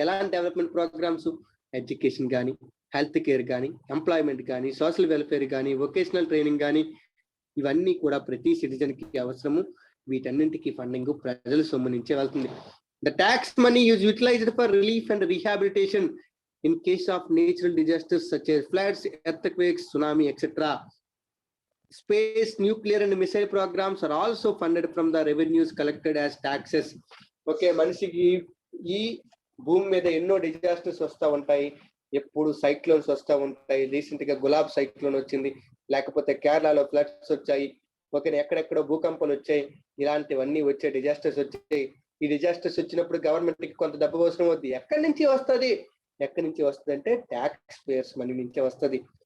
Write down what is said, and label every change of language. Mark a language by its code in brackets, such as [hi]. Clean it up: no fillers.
[te] ఎలాంటి development programmes, education కానీ, health care కానీ, ఎంప్లాయ్మెంట్ కానీ, సోషల్ వెల్ఫేర్ కానీ, వొకేషనల్ ట్రైనింగ్ కానీ, ఇవన్నీ కూడా ప్రతి సిటిజన్ కి అవసరము. వీటన్నింటికి ఫండింగ్ ప్రజల సొమ్ము నుంచే వెళ్తుంది. [en] The tax money is utilized for relief and rehabilitation. in case of natural disasters such as floods, earthquakes, tsunami, etc. Space, nuclear and missile programs are also funded from the revenues collected as taxes. [te] Okay, మనిషికి ఈ భూమి మీద ఎన్నో disasters వస్తూ ఉంటాయి, ఎప్పుడు cyclones వస్తూ ఉంటాయి. రీసెంట్ గా గులాబ్ సైక్లోన్ వచ్చింది, లేకపోతే కేరళలో ఫ్లడ్స్ వచ్చాయి, ఓకే, ఎక్కడెక్కడో భూకంపాలు వచ్చాయి, ఇలాంటివన్నీ వచ్చే డిజాస్టర్స్ వచ్చాయి. ఈ డిజాస్టర్స్ వచ్చినప్పుడు గవర్నమెంట్ కి కొంత డబ్బు అవసరం అవుతుంది. ఎక్కడి నుంచి వస్తుంది అంటే ట్యాక్స్ పేయర్స్ మనీ నుంచే వస్తుంది.